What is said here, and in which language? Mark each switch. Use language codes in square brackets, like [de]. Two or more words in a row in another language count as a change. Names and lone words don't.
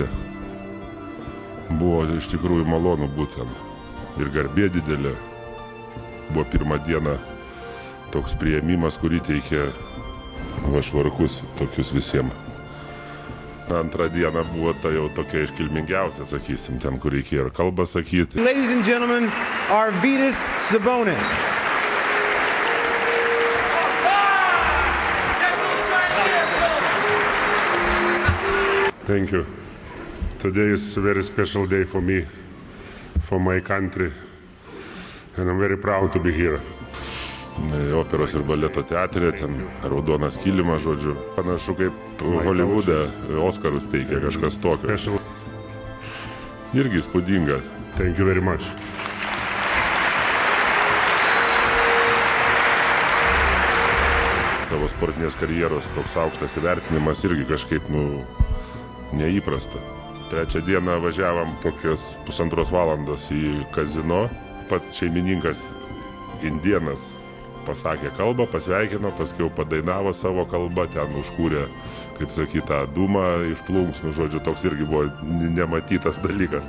[lt] Buvo iš tikrųjų malonu būtent. Ir garbė didelė. Buvo pirmą dieną toks priėmimas, kurį teikė švarkus tokius visiems. Antrą dieną buvo ta jau tokia iškilmingiausia, sakysim, ten, kur reikėjo ir kalbą sakyti. [en] Ladies and gentlemen, Arvydas Sabonis. Thank you. Today is a very special day for me, for my country, and I'm very proud to be here. [lt] Operos ir baleto teatre, ten raudonas kilimas, žodžiu. Panašu, kaip Holivude Oskarus teikia kažkas tokio. Irgi įspūdinga. [en] Thank you very much. [lt] sportinės karjeros toks aukštas įvertinimas irgi kažkaip, neįprasta. Trečią dieną važiavom kokias 1,5 valandos į kazino. Pat šeimininkas indėnas pasakė kalbą, pasveikino, paskiau padainavo savo kalbą, ten užkūrė, kaip sakyt, tą dūmą iš plunksnų, žodžiu, toks irgi buvo nematytas dalykas.